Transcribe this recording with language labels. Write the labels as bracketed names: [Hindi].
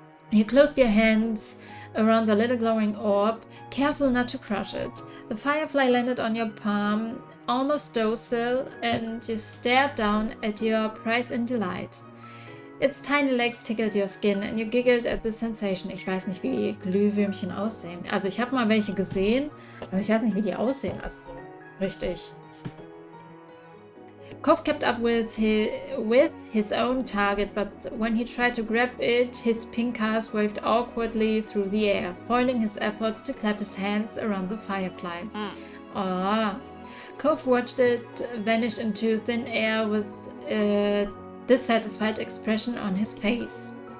[English] You closed your hands around the little glowing orb, careful not to crush it. The firefly landed on your palm, almost docile, and you stared down at your prize in delight. Its tiny legs tickled your skin and you giggled at the sensation. [German] Ich weiß nicht, wie Glühwürmchen aussehen. Also ich habe mal welche gesehen, aber ich weiß nicht, wie die aussehen. Also so richtig. [English] Kopf kept up with his own target, but when he tried to grab it, his pink cast waved awkwardly through the air, foiling his efforts to clap his hands around the firefly. Ah. Kopf watched it vanish into thin air with a dissatisfied expression on his face.